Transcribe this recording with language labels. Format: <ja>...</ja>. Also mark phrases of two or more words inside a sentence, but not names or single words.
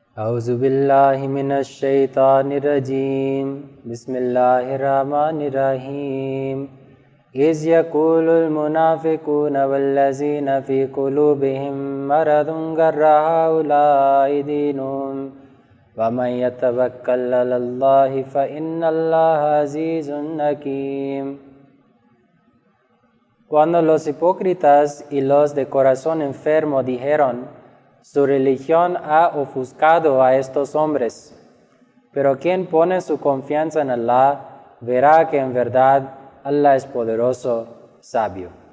<ar>أعوذ بالله من الشيطان الرجيم بسم الله الرحمن الرحيم إذ يقول المنافقون والذين في قلوبهم مرض غر هؤلاء دينهم ومن يتوكل على الله فإن الله عزيز حكيم.</ar> <es>Cuando los hipócritas y los de corazón enfermo dijeron: su religión ha ofuscado a estos hombres, pero quien pone su confianza en Allah verá que en verdad Allah es poderoso, sabio.</es>